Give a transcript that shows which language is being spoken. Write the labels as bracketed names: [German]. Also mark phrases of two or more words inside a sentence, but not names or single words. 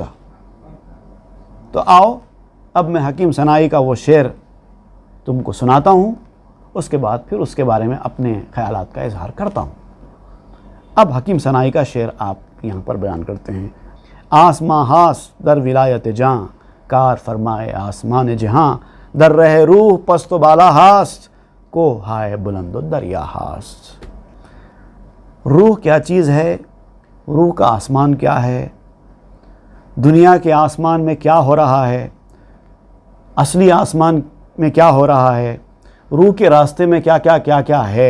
[Urdu] تو آؤ اب میں حکیم سنائی کا وہ شعر تم کو سناتا ہوں، اس کے بعد پھر اس کے بارے میں اپنے خیالات کا اظہار کرتا ہوں. اب حکیم سنائی کا شعر آپ یہاں پر بیان کرتے ہیں. [Persian] آسماں ہاس در ولایت جاں، کار فرمائے آسمان جہاں، در رہ روح پست و بالا ہاست، کو ہائے بلند و دریا ہاست. [Urdu] روح کیا چیز ہے، روح کا آسمان کیا ہے، دنیا کے آسمان میں کیا ہو رہا ہے، اصلی آسمان میں کیا ہو رہا ہے، روح کے راستے میں کیا کیا کیا کیا ہے.